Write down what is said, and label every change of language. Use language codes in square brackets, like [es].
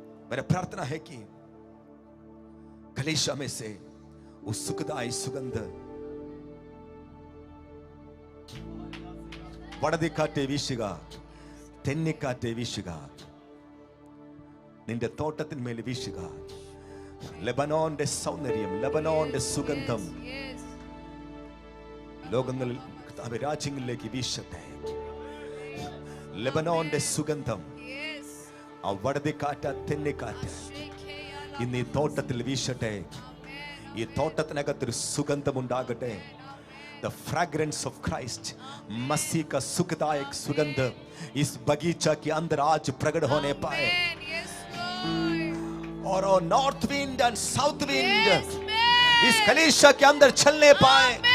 [hi] मेरा प्रार्थना है कि कलीसिया में से उस सुखदायक सुगंध [ml] വടതിക്കാറ്റെ വീശുക, തെന്നിക്കാറ്റെ വീശുക, നിന്റെ തോട്ടത്തിന്മേൽ വീശുക. ലെബനോന്റെ സൗന്ദര്യം, ലെബനോന്റെ സുഗന്ധം ലോകങ്ങളിൽ, രാജ്യങ്ങളിലേക്ക് വീശട്ടെ. ലെബനോന്റെ സുഗന്ധം, ആ വടതിക്കാറ്റ്, തെന്നിക്കാറ്റ് ഇന്ന് ഈ തോട്ടത്തിൽ വീശട്ടെ. ഈ തോട്ടത്തിനകത്തൊരു സുഗന്ധമുണ്ടാകട്ടെ. [en] the fragrance of Christ, [hi] मसीह का सुखदायक सुगंध इस बगीचा के अंदर आज प्रकट होने पाए। [en] Amen. Yes, Lord. [hi] और [en] North wind and south wind Yes, man. [hi] इस कलीसिया के अंदर चलने पाए।